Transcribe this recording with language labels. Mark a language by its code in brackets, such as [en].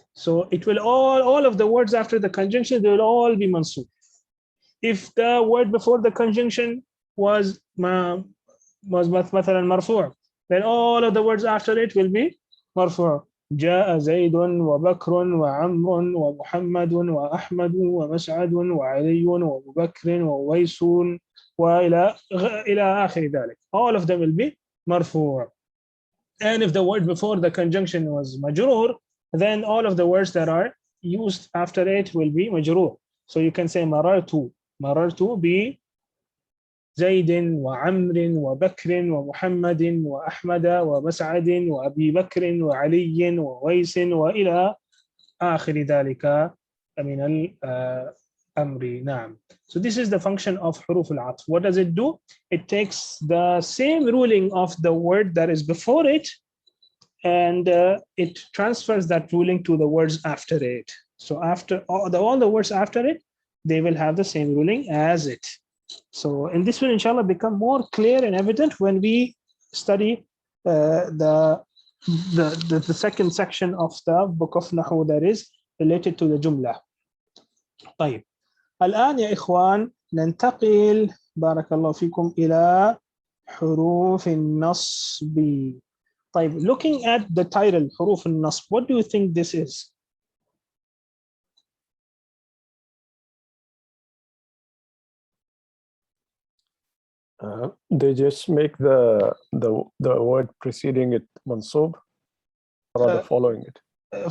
[en] So it will all of the words after the conjunction, they will all be mansub. If the word before the conjunction was مثلا مرفوع, then all of the words after it will be مرفوع. [ar] جاء زيد وبكر وعمر ومحمد وأحمد ومسعد وعلي وأبو بكر وويس وإلى آخر ذلك. [en] All of them will be مرفوع. And if the word before the conjunction was majrur, then all of the words that are used after it will be majrur. So you can say [ar] مررت بزيد وعمر وبكر ومحمد وأحمد ومسعد وأبي بكر وعلي وويس وإلى آخر ذلك من الأمر. نعم. [en] So this is the function of حروف العطف. What does it do? It takes the same ruling of the word that is before it, and it transfers that ruling to the words after it. So after all the words after it, they will have the same ruling as it. So, and this will inshallah become more clear and evident when we study the second section of the book of Nahw that is related to the Jumla. [ar] طيب. الآن يا إخوان ننتقل بارك الله فيكم إلى حروف النصب. [en] طيب, looking at the title حروف النصب, what do you think this is? They just make the word preceding it mansub, rather following it.